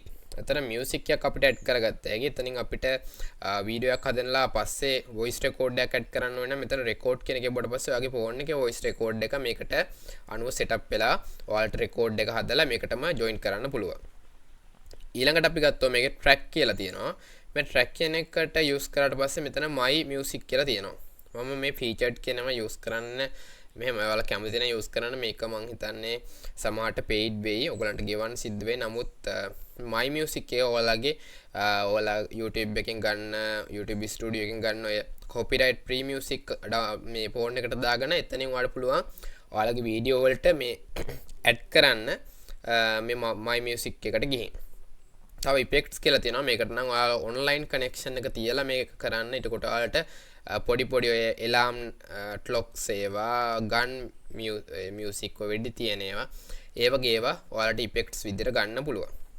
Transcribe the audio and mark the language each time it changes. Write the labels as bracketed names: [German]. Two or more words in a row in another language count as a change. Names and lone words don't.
[Sinhala] එතන music එකක් අපිට add කරගත්තා. ඒකේ එතනින් අපිට වීඩියෝ එකක් හදනලා පස්සේ [English] voice record [Sinhala] එකක් add කරන්න ඕන නම් මෙතන record කියන එකේ බඩ පස්සේ ඔයාගේ phone එකේ [English] voice record [Sinhala] එක මේකට අනුව setup වෙලා ඔයාලට record එක හදලා මේකටම join කරන්න පුළුවන්. ඊළඟට අපි ගත්තා මේකේ track කියලා තියෙනවා. මේ track කියන එකට use කරාට පස්සේ මෙතන [English] my music [Sinhala] කියලා තියෙනවා. මම මේ featured කියනම use කරන්න මෙහෙම ඔයාලා කැමති නම් use කරන්න. මේක මං හිතන්නේ සමහරට paid වෙයි. ඔයගලන්ට ගෙවන්න සිද්ධ වෙයි. නමුත් [English] my music [Sinhala] එක ඔයාලා YouTube එකෙන් ගන්න YouTube studio එකෙන් ගන්න ඔය [English] copyright free music [Sinhala] මේ phone එකට දාගෙන එතනින් ඔයාලට පුළුවන් ඔයාලගේ වීඩියෝ වලට මේ add කරන්න මේ [English] my music [Sinhala] එකට ගිහින්. තව effects කියලා තියෙනවා. මේකට නම් ඔයාලා [English] online connection [Sinhala] එක තියලා මේක කරන්න. එතකොට ඔයාලට පොඩි පොඩි ඔය [English] alarm clocks [Sinhala] ඒවා [English] gun music [Sinhala] ඔය වෙඩි තියෙන ඒවා ඒ වගේ ඒවා ඔයාලට effects විදිහට ගන්න පුළුවන්.